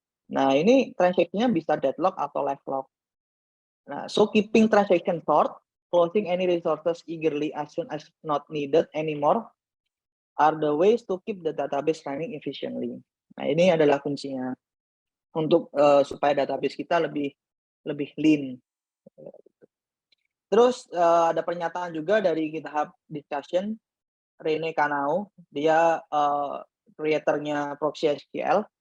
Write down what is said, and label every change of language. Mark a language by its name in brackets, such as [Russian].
[Indonesian] Nah, ini transaction-nya bisa deadlock atau live lock. [English] Nah, so keeping transaction short, closing any resources eagerly as soon as not needed anymore are the ways to keep the database running efficiently. [Indonesian] Nah, ini adalah kuncinya untuk supaya database kita lebih lean. Terus ada pernyataan juga dari GitHub Discussion, Rene Kanao, dia creator-nya Proxy SQL.